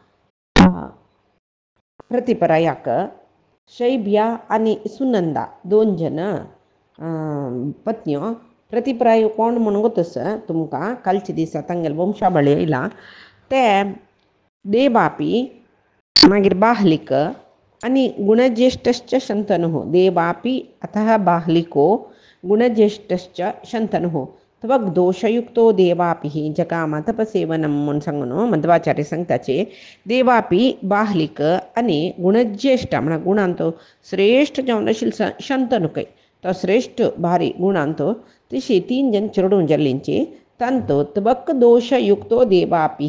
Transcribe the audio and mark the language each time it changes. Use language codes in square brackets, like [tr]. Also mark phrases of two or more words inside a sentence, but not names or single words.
[kok] प्रतिपरायाक शैब्या आनी सुनंदा 2 जन पत्न्यो. प्रतिपराय कोण म्हणून गोतस तुमकां कालच्या दिसा तांगेले वंशावळी येयला. ते देवापी मागीर बाहलिक आनी [sa] गुणज्येष्ठश्च शंतनुः. देवापि अतः बाहलिको गुणज्येष्ठश्च शंतनुः. त्वग् दोषयुक्तो देवापि जगाम तपसेवनं [kok] म्हूण सांगून मध्वाचार्य सांगताचे. देवापि बाहलिक आनी गुणज्येष्ठ म्हळ्यार गुणांतो श्रेष्ठ जावन आशिल्लो शंतनुकय तो श्रेष्ठ भारी गुणांतो तशी 3 जन चेडूं जाल्लींची. [sa] तांतो त्वक् दोषयुक्तो देवापि.